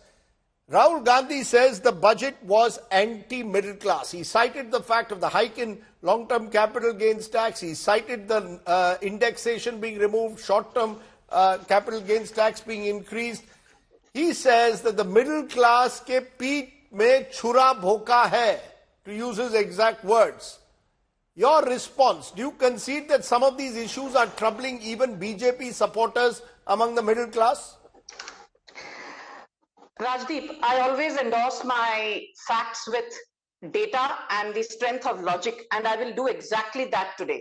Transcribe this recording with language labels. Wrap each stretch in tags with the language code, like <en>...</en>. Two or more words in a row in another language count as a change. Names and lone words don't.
<en>Rahul Gandhi says the budget was anti-middle class. He cited the fact of the hike in long-term capital gains tax. He cited the indexation being removed, short-term capital gains tax being increased. He says that the middle class</en> <hi>के पेट में छुरा भोंका है,</hi> <en>to use his exact words. Your response, do you concede that some of these issues are troubling even BJP supporters among the middle class? Rajdeep, I always endorse my facts with data and the strength of logic, and I will do exactly that today.</en>